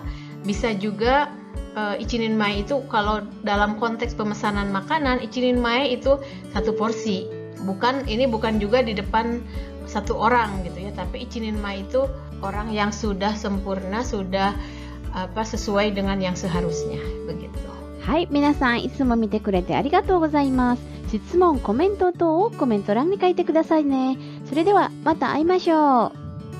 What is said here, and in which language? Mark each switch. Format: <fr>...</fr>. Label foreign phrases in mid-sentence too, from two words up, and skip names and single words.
<id>Bisa juga</id> <ja>一人前</ja> <id>itu kalau dalam konteks pemesanan makanan,</id> <ja>一人前</ja> <id>itu satu porsi. Ini bukan juga di depan satu orang gitu ya, tapi</id> <ja>一人前</ja> <id>itu orang yang sudah sempurna, sudah sesuai dengan yang seharusnya begitu.</id> <ja>はい、皆さんいつも見てくれてありがとうございます。 質問、コメント等をコメント欄に書いてくださいね。それではまた会いましょう。</ja>